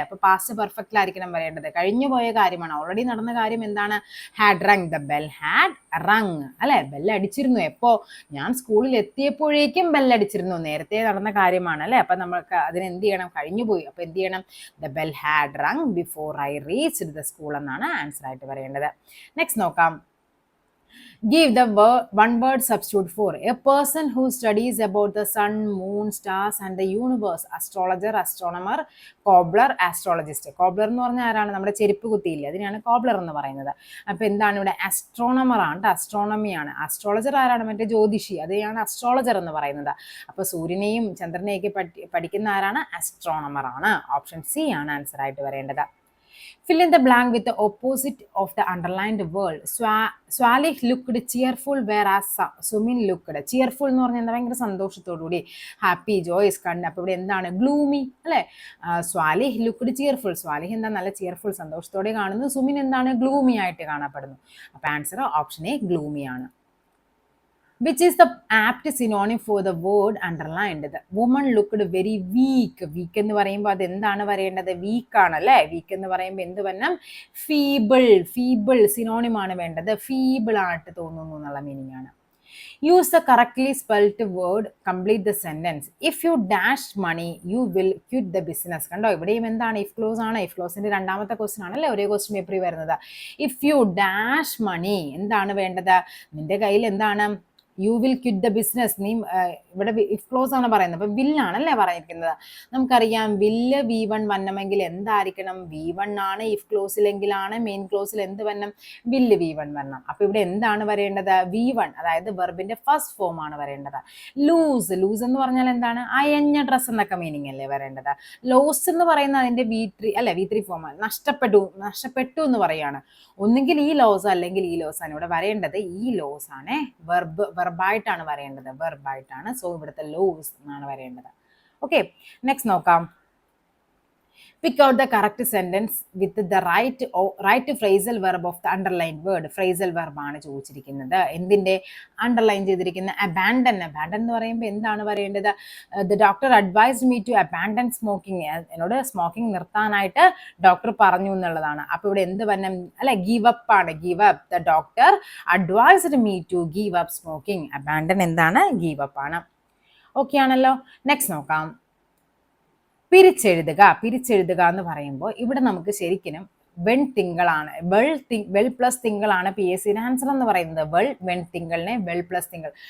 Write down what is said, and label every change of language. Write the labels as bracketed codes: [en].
[ml] അപ്പോൾ പാസ്റ്റ് പെർഫെക്റ്റിലായിരിക്കണം വരേണ്ടത്. കഴിഞ്ഞു പോയ കാര്യമാണ്, ഓൾറെഡി നടന്ന കാര്യം എന്താണ്, had wrung, [en] the bell had rung [ml] അല്ലേ. ബെല്ലടിച്ചിരുന്നു എപ്പോ, ഞാൻ സ്കൂളിൽ എത്തിയപ്പോഴേക്കും ബെല്ലടിച്ചിരുന്നു, നേരത്തെ നടന്ന കാര്യമാണ് അല്ലേ. അപ്പം നമ്മൾക്ക് അതിന് എന്ത് ചെയ്യണം, കഴിഞ്ഞു പോയി. അപ്പോൾ എന്ത് ചെയ്യണം, [en] the bell had rung before I reached the school [ml] എന്നാണ് ആൻസർ ആയിട്ട് പറയേണ്ടത്. നെക്സ്റ്റ് നോക്കാം. [en] Give the one word substitute for a person who studies about the sun, moon, stars and the universe. Astrologer, astronomer, cobbler, astrologist. [ml] Cobbler എന്ന് പറഞ്ഞാൽ ആരാണ്? നമ്മുടെ ചെരുപ്പ് കുത്തിയില്ലേ, അതിനാണ് കോബ്ലർ എന്ന് പറയുന്നത്. അപ്പൊ എന്താണ് ഇവിടെ? അസ്ട്രോണമർ ആണ്, അസ്ട്രോണമി ആണ്. അസ്ട്രോളജർ ആരാണ്? മറ്റേ ജ്യോതിഷി, അതെയാണ് അസ്ട്രോളജർ എന്ന് പറയുന്നത്. അപ്പൊ സൂര്യനെയും ചന്ദ്രനെയൊക്കെ പഠിക്കുന്ന ആരാണ്? അസ്ട്രോണമർ ആണ്. ഓപ്ഷൻ സി ആണ് ആൻസർ ആയിട്ട് വരേണ്ടത്. [en] Fill in the blank with the opposite of the underlined word. Swalih looked cheerful whereas Sumin looked. [ml] Cheerful എന്ന് പറഞ്ഞാൽ എന്താ? ഭയങ്കര സന്തോഷത്തോടുകൂടി, ഹാപ്പി, ജോയ്സ് കണ്ട്. അപ്പോൾ ഇവിടെ എന്താണ്? ഗ്ലൂമി അല്ലേ? [en] Swalih looked cheerful. [ml] സ്വാലിഹ് എന്താ? നല്ല ചിയർഫുൾ, സന്തോഷത്തോടെ കാണുന്നു. സുമിൻ എന്താണ്? ഗ്ലൂമി ആയിട്ട് കാണപ്പെടുന്നു. അപ്പോൾ ആൻസർ ഓപ്ഷൻ എ ഗ്ലൂമി ആണ്. [en] Which is the apt synonym for the word underlined? The woman looked very weak. [ml] Weak എന്ന് പറയുമ്പോൾ അത് എന്താണ് വരേണ്ടത്? വീക്ക് ആണ് അല്ലേ? വീക്ക് എന്ന് പറയുമ്പോൾ എന്ത് വരണം? ഫീബിൾ. ഫീബിൾ സിനോണിം ആണ് വേണ്ടത്. ഫീബിൾ ആയിട്ട് തോന്നുന്നു എന്നുള്ള മീനിങ് ആണ്. [en] Use the correctly spelled word, complete the sentence. If you dash money, you will quit the business. [ml] കണ്ടോ? ഇവിടെയും എന്താണ്? ഇഫ് ക്ലോസ് ആണ്. ഇഫ് ക്ലോസിന്റെ രണ്ടാമത്തെ ക്വസ്റ്റ്യൻ ആണല്ലേ ഒരേ ക്വസ്റ്റ്യൻ പേപ്പറിൽ വരുന്നത്. [en] if you dash money, [ml] എന്താണ് വേണ്ടത്? നിന്റെ കയ്യിൽ എന്താണ്? [en] You will quit the business. [ml] നീ ഇവിടെ ഇഫ് ക്ലോസ് ആണ് പറയുന്നത്, അപ്പൊ വില്ലാണല്ലേ പറഞ്ഞിരിക്കുന്നത്. നമുക്കറിയാം വില്ല് V1 വരണമെങ്കിൽ എന്തായിരിക്കണം? V1 ആണ്. ഇഫ് ക്ലോസിലെങ്കിലാണ് മെയിൻ ക്ലോസിൽ എന്ത് വരണം? വില്ല് V1 വരണം. അപ്പൊ ഇവിടെ എന്താണ് വരേണ്ടത്? V1, അതായത് വെർബിന്റെ ഫസ്റ്റ് ഫോം ആണ് വരേണ്ടത്. ലൂസ്. ലൂസ് എന്ന് പറഞ്ഞാൽ എന്താണ്? അയഞ്ഞ ഡ്രസ് എന്നൊക്കെ മീനിങ് അല്ലേ വരേണ്ടത്. ലോസ് എന്ന് പറയുന്നത് അതിന്റെ V3 അല്ലെ, V3 ഫോം ആണ്. നഷ്ടപ്പെട്ടു എന്ന് പറയാണ്. ഒന്നുകിൽ ഈ ലോസ് അല്ലെങ്കിൽ ഈ ലോസ് ആണ് ഇവിടെ വരേണ്ടത്. ഈ ലോസ് ആണ് വെർബായിട്ടാണ് വരേണ്ടത്. വെർബായിട്ടാണ്. സോ ഇവിടുത്തെ ലോസ് എന്നാണ് വരേണ്ടത്. ഓക്കെ, നെക്സ്റ്റ് നോക്കാം. [en] Pick out the correct sentence with the right phrasal verb of the underlined word. [ml] Phrasal verb ആണ് ചോദിച്ചിരിക്കുന്നത്. എന്തിന്റെ? അണ്ടർലൈൻ ചെയ്തിരിക്കുന്ന abandon. Abandon എന്ന് പറയുമ്പോൾ എന്താണ് പറയേണ്ടത്? [en] The doctor advised me to abandon smoking. [ml] എന്നോട് സ്മോക്കിംഗ് നിർത്താനായിട്ട് ഡോക്ടർ പറഞ്ഞു എന്നുള്ളതാണ്. അപ്പൊ ഇവിടെ എന്ത് വരണം? അല്ലെ, ഗീവ് അപ്പ് ആണ്. Give up. [en] The doctor advised me to give up smoking. [ml] Abandon എന്താണ്? ഗീവ് അപ്പ് ആണ്. ഓക്കെ ആണല്ലോ. നെക്സ്റ്റ് നോക്കാം. പിരിച്ചെഴുതുക. പിരിച്ചെഴുതുക എന്ന് പറയുമ്പോൾ ഇവിടെ നമുക്ക് ശരിക്കും വെൺ തിങ്കളാണ്. വെൾ പ്ലസ് തിങ്കളാണ് PSC ആൻസർ എന്ന് പറയുന്നത്. വെൺ തിങ്കളിനെ വെൾ പ്ലസ് തിങ്കൾ.